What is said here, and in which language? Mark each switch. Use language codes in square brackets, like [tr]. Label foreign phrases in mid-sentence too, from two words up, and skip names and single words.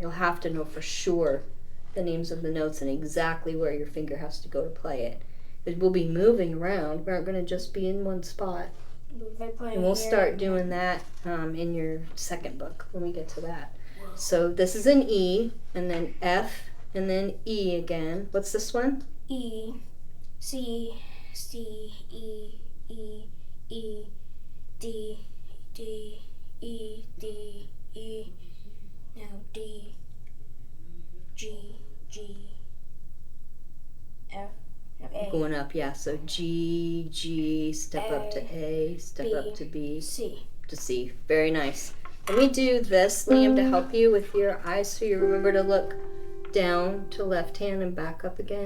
[en] You'll have to know for sure the names of the notes and exactly where your finger has to go to play it. Because we'll be moving around. We aren't going to just be in one spot. And we'll start doing that in your second book when we get to that. So this is an E, and then F, and then E again. What's this one? E, C, C, E, E, E, D, D, E, D, E, now D, G, G, F, A, Going up, yeah. So G, G, step up to A, step B, up to B, C. to C. Very nice. Let me do this, Liam, to help you with your eyes so you remember to look down to left hand and back up again.